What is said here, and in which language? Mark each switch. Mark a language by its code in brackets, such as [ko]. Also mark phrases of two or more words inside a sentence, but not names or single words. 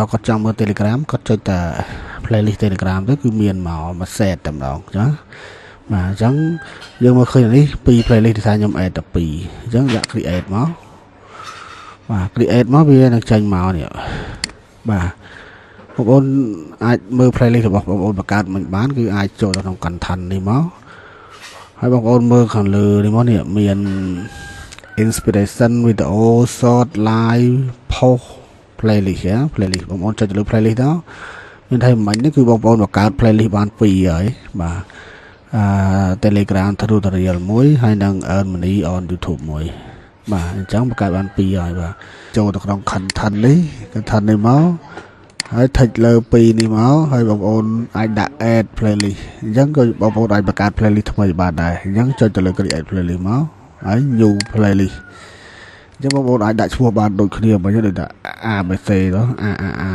[km] ណ៍គាត់ចង់មើល Telegram គាត់ចុចតែ [en] playlist Telegram [km] ទៅគឺមានមក set តែម្ដងចាបាទអញ្ចឹងយើងមកឃើញនេះពី playlist ដែលខ្ញុំ add តែ2អញ្ចឹងដាក់ create មកបាទ create មកវានឹងចេញមកនេះបាទបងប្អូនអាចមើល playlist របស់បងប្អូនបង្កើតមិនបាន គឺអាចចូលទៅក្នុង content នេះមកហើយបងប្អូនមើលខាងលើនេះមកនេះមាន [en] inspiration video short live post playlist [km] ណា playlist បងប្អូនចុចទៅលើ playlist ទៅមានថាមិញនេះគឺបងប្អូនបង្កើត playlist បាន2ហើយ បាទ [en] Telegram tutorial [km] មួយហើយនិង [en] earn money on YouTube [km] មួយបាទអញ្ចឹងបង្កើតបាន2ហើយបាទចូលទៅក្នុង content នេះមកហើយថិចលើ2នេះមក ហើយបងប្អូនអាចដាក់ [en] add playlist [km] អញ្ចឹងក៏បងប្អូនអាចបង្កើត playlist ថ្មីបានដែរអញ្ចឹងចុចទៅលើ [en] create playlist [km] មក ហើយ [en] new playlist [km] អញ្ចឹងបងប្អូនអាចដាក់ឈ្មោះបានដូចគ្នាបើយើងដាក់ ABC ទៅ AAA